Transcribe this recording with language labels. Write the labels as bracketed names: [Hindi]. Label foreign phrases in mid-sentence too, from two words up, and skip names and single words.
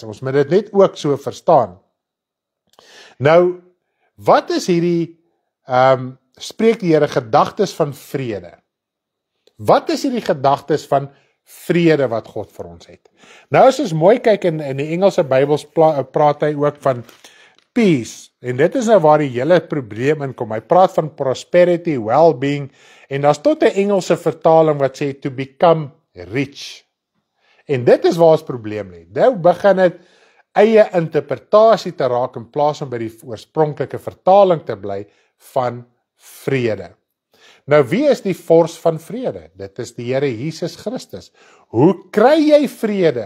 [Afrikaans] Ons moet dit net ook so verstaan. Nou, wat is hierdie, spreek die Here gedagtes van vrede? Wat is hierdie gedagtes van vrede wat God vir ons het. Nou as ons mooi kyk in die Engelse Bybels praat hy ook van peace, en dit is nou waar die hele probleem inkom. Hy praat van [English] prosperity, well-being, [Afrikaans] en daar's tot 'n Engelse vertaling wat sê [English] to become rich. [Afrikaans] En dit is waar ons probleem lê. Nou begin dit eie interpretasie te raak in plaas om by die oorspronklike vertaling te bly van vrede. Nou wie is die vors van vrede? Dit is die Here Jesus Christus. Hoe kry jy vrede?